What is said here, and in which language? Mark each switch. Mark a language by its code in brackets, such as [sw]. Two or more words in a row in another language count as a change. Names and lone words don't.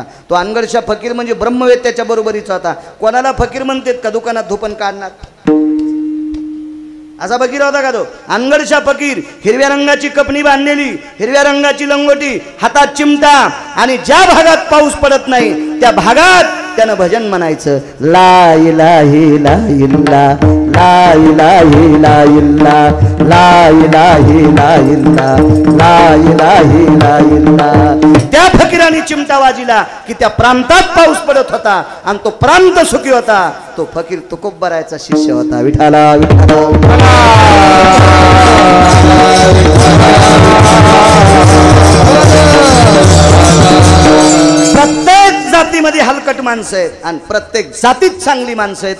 [mr] तो अनगडशा फकीर म्हणजे ब्रह्मवेद त्याच्या बरोबरीचा होता. कोणाला फकीर म्हणतात का दुकानात धोपण काढणार असा फकीर होता का तो? अनगडशा फकीर, हिरव्या रंगाची कपणी बांधलेली, हिरव्या रंगाची लंगोटी, हातात चिमटा, आणि ज्या भागात पाऊस पडत नाही त्या भागात त्यानं भजन म्हणायचं. [ar] لا إله لا إلا لا إله لا إلا لا إله لا إلا لا إله لا إلا. [mr] त्या फकीराने चिमटा वाजिला की त्या प्रांतात पाऊस पडत होता आणि तो प्रांत सुखी होता. तो फकीर तुकोबरायचा शिष्य होता. विठाला विठाला. प्रत्येक जातीमध्ये हलकट माणसं आहेत आणि प्रत्येक जातीत चांगली माणसं आहेत.